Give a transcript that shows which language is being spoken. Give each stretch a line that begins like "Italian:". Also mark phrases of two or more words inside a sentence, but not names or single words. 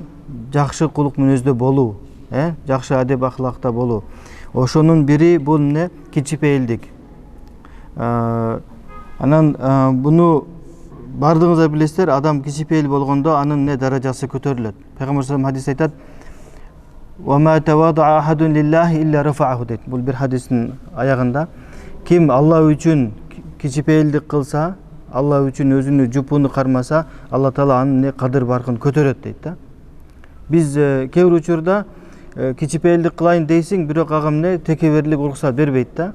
Kyrgyz: Жакшы кулук мүнөздө болуу, жакшы адеп ахлакта болуу. Ошонун бири бул эмне? Кичипейилдик. Анан буну бардыгыңыздар билесиздер, адам кичипейил болгондо анын даражасы көтөрүлөт. Пайгамбар
Arabic: صلى الله عليه
Kyrgyz: хадис айтат:
Arabic: "و تواضع أحد لله إلا رفعه"
Kyrgyz: дейт. Бул бир хадистин аягында. Ким Алла үчүн кичипейилдик кылса, Алла үчүн өзүнү жупуну кармаса, Алла Таала анын кадыр баркын көтөрөт дейт да. Биз кээ бир учурда кичипейилдик кылайын дейсиң, бирок ага текеберлик уруксат бербейт да.